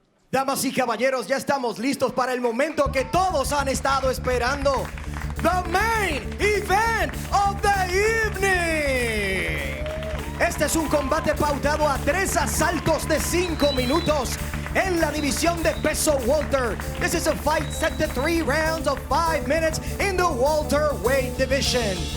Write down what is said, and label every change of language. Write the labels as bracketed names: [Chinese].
[Spanish] Damas y caballeros, ya estamos listos para el momento que todos han estado esperando. [English] The main event of the evening. [Spanish] Este es un combate pautado a 3 asaltos de 5 minutos en la división de peso welter. [English] This is a fight set to 3 rounds of 5 minutes in the welterweight division.